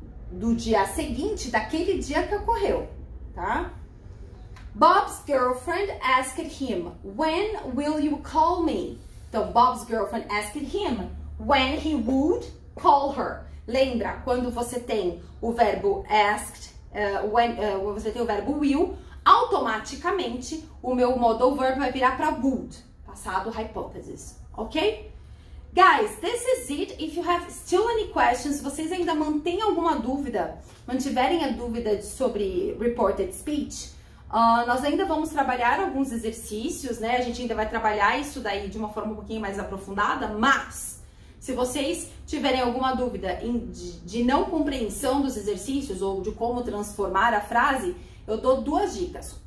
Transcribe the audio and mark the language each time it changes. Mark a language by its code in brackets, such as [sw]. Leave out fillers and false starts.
[pt] Do dia seguinte, daquele dia que ocorreu, tá? [en] Bob's girlfriend asked him, when will you call me? Então, Bob's girlfriend asked him when he would call her. [pt] Lembra, quando você tem o verbo asked, você tem o verbo will, automaticamente o meu modal verb vai virar para would, passado hypothesis, ok? [en] Guys, this is it. If you have still any questions, [pt] se vocês ainda mantêm alguma dúvida, mantiverem a dúvida sobre reported speech, nós ainda vamos trabalhar alguns exercícios, né? A gente ainda vai trabalhar isso daí de uma forma um pouquinho mais aprofundada, mas se vocês tiverem alguma dúvida de não compreensão dos exercícios ou de como transformar a frase, eu dou 2 dicas.